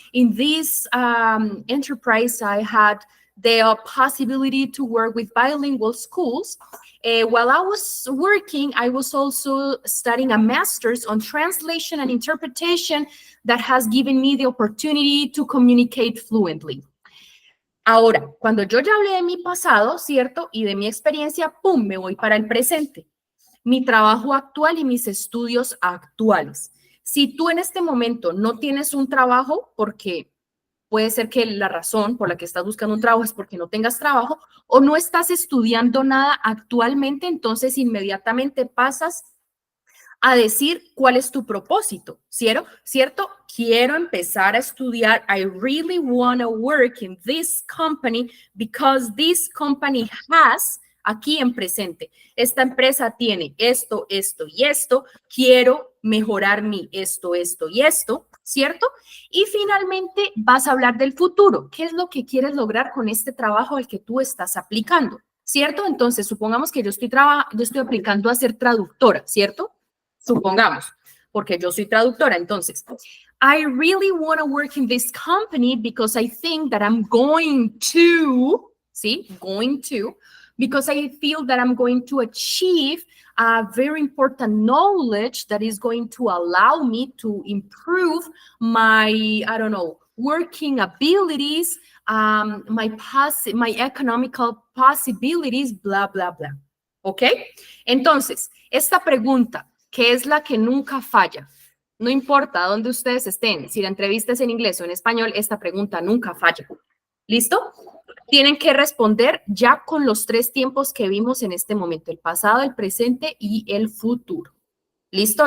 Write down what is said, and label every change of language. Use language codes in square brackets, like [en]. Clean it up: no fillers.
[en] In this enterprise, I had the possibility to work with bilingual schools. While I was working, I was also studying a master's on translation and interpretation that has given me the opportunity to communicate fluently. [es] Ahora, cuando yo ya hablé de mi pasado, ¿cierto? Y de mi experiencia, ¡pum!, me voy para el presente. Mi trabajo actual y mis estudios actuales. Si tú en este momento no tienes un trabajo, porque puede ser que la razón por la que estás buscando un trabajo es porque no tengas trabajo o no estás estudiando nada actualmente, entonces inmediatamente pasas a decir cuál es tu propósito, ¿cierto? Quiero empezar a estudiar. [en] I really want to work in this company because this company has, [es] aquí en presente, esta empresa tiene esto, esto y esto. Quiero mejorar mi esto y esto, ¿cierto? Y finalmente vas a hablar del futuro. ¿Qué es lo que quieres lograr con este trabajo al que tú estás aplicando? ¿Cierto? Entonces, supongamos que yo estoy aplicando a ser traductora, ¿cierto? Supongamos, porque yo soy traductora. [en] Entonces, I really want to work in this company because I think that I'm going to, ¿sí? Going to, because I feel that I'm going to achieve a very important knowledge that is going to allow me to improve my, I don't know, working abilities, my economical possibilities, bla, bla, bla. [es] ¿Ok? Entonces, esta pregunta, que es la que nunca falla. No importa dónde ustedes estén, si la entrevista es en inglés o en español, esta pregunta nunca falla. ¿Listo? Tienen que responder ya con los 3 tiempos que vimos en este momento, el pasado, el presente y el futuro. ¿Listo?